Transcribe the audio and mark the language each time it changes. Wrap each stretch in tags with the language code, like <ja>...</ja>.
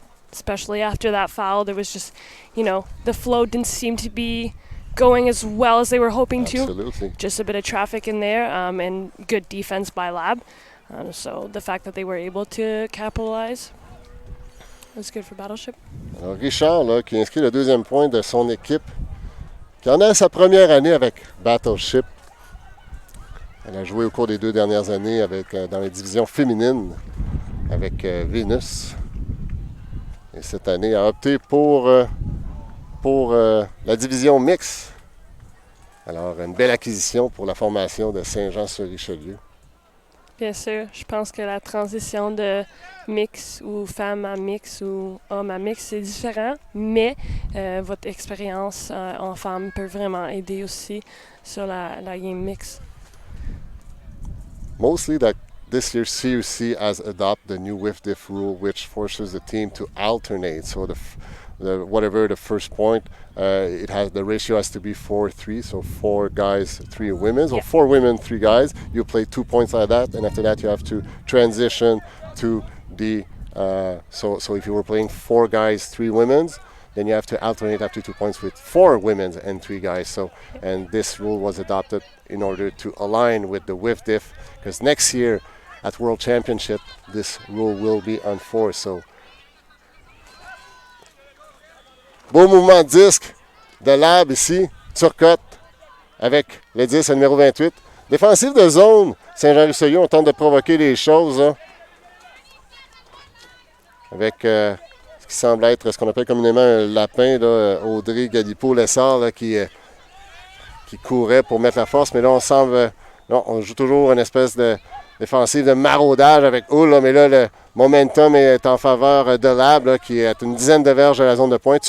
<en>Especially after that foul, there was just, the flow didn't seem to be going as well as they were hoping to. Absolutely. Just a bit of traffic in there and good defense by Lab. So the fact that they were able to capitalize was good for Battleship.</en> <fr>Alors Richard, là, qui inscrit le deuxième point de son équipe, qui en a sa première année avec Battleship. Elle a joué au cours des 2 dernières années dans les divisions féminines avec Venus. Et cette année, a opté pour la division mixte. Alors, une belle acquisition pour la formation de Saint-Jean-sur-Richelieu. Bien sûr, je pense que la transition de mix ou femme à mix ou homme à mix, c'est différent, mais votre expérience en femme peut vraiment aider aussi sur la game mix.</fr> <en>Mostly that this year CUC has adopted the new whiff-diff rule, which forces the team to alternate. So whatever the first point, the ratio has to be 4-3. So 4 guys, 3 women. So 4 women, 3 guys. You play 2 points like that, and after that you have to transition to the. So if you were playing 4 guys, 3 women's, then you have to alternate after 2 points with 4 women's and 3 guys. So, and this rule was adopted in order to align with the whiff-diff, because next year at World Championship, this rule will be enforced.</en> <fr>So, beau mouvement de disque de Lab ici, Turcotte avec le 10 le numéro 28. Défensif de zone, Saint-Jean-Richelieu, on tente de provoquer les choses là, avec ce qui semble être ce qu'on appelle communément un lapin, là, Audrey Galipo-Lessard, là, qui courait pour mettre la force, mais là on semble, on joue toujours une espèce de défensive de maraudage avec Hull, là, mais là le momentum est en faveur de Lab, là, qui est une dizaine de verges de la zone de pointe.</fr>